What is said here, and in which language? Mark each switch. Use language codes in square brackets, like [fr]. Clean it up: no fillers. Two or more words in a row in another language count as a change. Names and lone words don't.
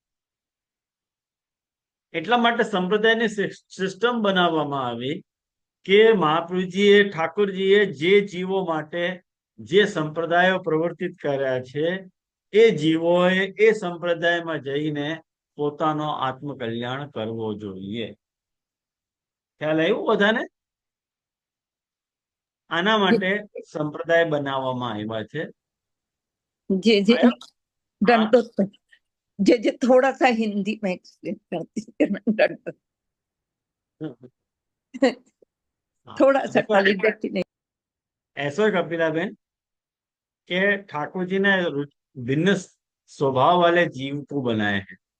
[gu] એટલા માટે સંપ્રદાયની સિસ્ટમ બનાવવામાં આવી કે મહાપ્રભુજીએ ઠાકોરજીએ જે જીવો માટે જે સંપ્રદાયો પ્રવર્તિત કર્યા છે એ જીવોએ એ સંપ્રદાયમાં જઈને પોતાનો આત્મકલ્યાણ કરવો જોઈએ. ખ્યાલ આવ્યું બધાને? આના માટે સંપ્રદાય બનાવવામાં આવ્યા છે. [hi] जे जे हाँ? दंडोत जे जे थोड़ा सा हिंदी में एक्सप्लेन करती है दंडोत थोड़ा सा देखो, खाली डेफिनेशन. ऐसा है कपिला बहन कि ठाकुर जी ने भिन्न स्वभाव वाले जीव को बनाए हैं.